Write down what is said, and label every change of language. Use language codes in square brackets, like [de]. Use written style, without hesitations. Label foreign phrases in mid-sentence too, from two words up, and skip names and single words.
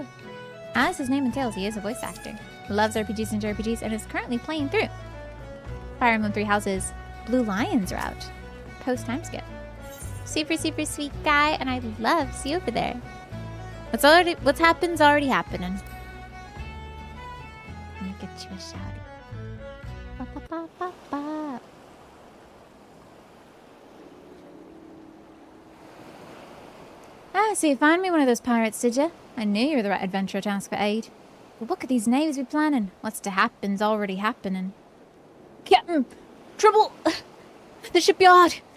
[en] As his name entails, he is a voice actor. Loves RPGs and JRPGs and is currently playing through Fire Emblem Three Houses Blue Lions route. Post time skip. Super, super sweet guy, and I love see you over there. What's happened's already happening. Let me get you a shouty. Ba, ba, ba, ba, ba. Ah, so you found me one of those pirates, did you? I knew you were the right adventurer to ask for aid. But what could these knaves be planning? What's to happen's already happening. Captain! Trouble! The shipyard!